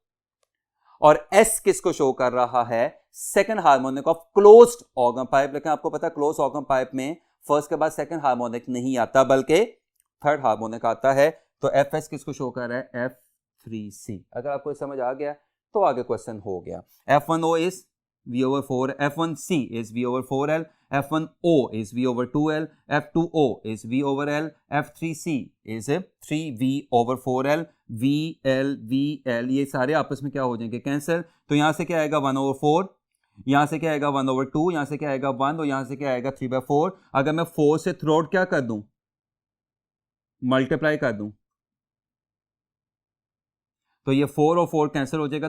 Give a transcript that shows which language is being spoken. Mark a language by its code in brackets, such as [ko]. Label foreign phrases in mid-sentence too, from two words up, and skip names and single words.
[hi] और S किसको शो कर रहा है, [en] second harmonic of closed organ pipe. [hi] लेकिन आपको पता है [en] close organ pipe [hi] में फर्स्ट के बाद [en] second harmonic [hi] नहीं आता बल्कि [en] third harmonic [hi] आता है. तो FS किसको शो कर रहा है, F3C. अगर आपको समझ आ गया तो आगे क्वेश्चन हो गया. [en] F1O is V over 4, F1C is V over 4L, F1O is V over 2L, F2O is V over L, F3C is 3V over 4L, VL, VL [hi] ये सारे आपस में क्या हो जाएंगे कैंसिल. तो यहाँ से क्या आएगा [en] 1 over 4, [hi] यहाँ से क्या आएगा [en] 1 over 2, [hi] यहाँ से क्या आएगा 1 और यहाँ से क्या आएगा 3/4. अगर मैं 4 से [en] through out [hi] क्या कर दूं, मल्टीप्लाई कर दूं, तो ये 4 और 4 कैंसिल हो जाएगा.